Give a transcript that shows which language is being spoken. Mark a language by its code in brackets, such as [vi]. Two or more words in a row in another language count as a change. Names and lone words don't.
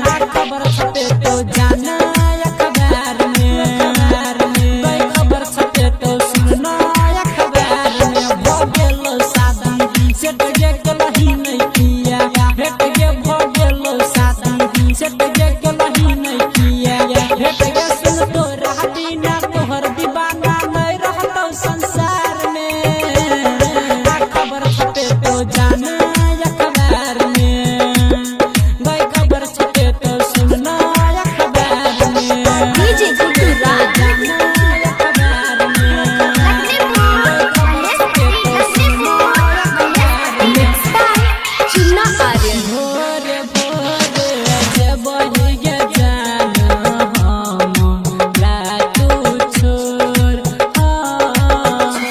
[mai] आ खबर छपे तो जाना अखबार में, कोई खबर छपे तो सुनना अखबार में। भगेलो शादी सेट गे केलही नहीं किया, भेट गे भगेलो शादी सेट गे केलही नहीं किया, भेट गे सुन तो रह बिना तोहर दीवाना नहीं रहतो संसार में। आ खबर छपे तो जाना अखबार में, कोई खबर छपे तो सुनना अखबार में। डीजे गुड्डू राज, जाना अखबार में, कोई खबर छपे तो सुनना अखबार में। [en] mix by चुन्ना आर्यन। [mai] भोरे भोरे जब गे जान हम रातू छोड़,